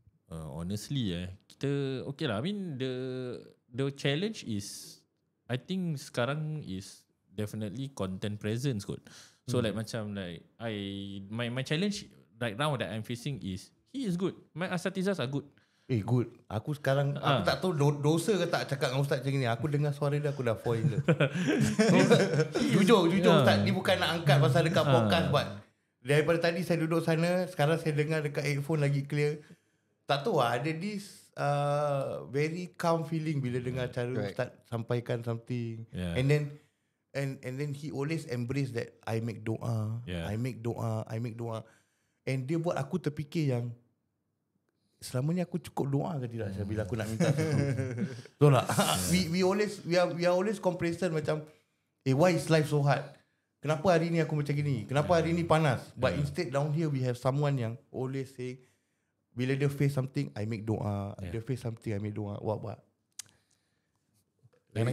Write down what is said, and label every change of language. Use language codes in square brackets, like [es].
[en] Honestly kita okay lah. I mean the challenge is, I think [ms] sekarang [en] is definitely content presence kot. So like [ms] macam [en] like my challenge right now that I'm facing is he is good. My asatizahs are good. Good. [ms] Aku sekarang aku tak tahu dosa ke tak cakap dengan Ustaz macam ni. Aku dengar suara dia aku dah [en] fall in love. [ms] Jujur Ustaz, ni bukan nak angkat pasal dekat podcast, but daripada tadi saya duduk sana, sekarang saya dengar dekat headphone lagi clear. Tak tahu ada this [en] very calm feeling [ms] bila dengar cara [en] Correct. [ms] Ustaz sampaikan something. [en] Yeah. And then he always embrace that I make doa, Yeah. I make doa. [ms] And dia buat aku terfikir yang selama ni aku cukup doa ke tidak bila aku nak minta sesuatu. Betul tak? [en] We are always complacent [ms] macam [en] why is life so hard? [ms] Kenapa hari ni aku macam gini? Kenapa hari ni panas? [en] But instead down here we have someone [ms] yang [en] always say [ms] bila dia [en] face something I make doa. Dia face something I make doa. What? Very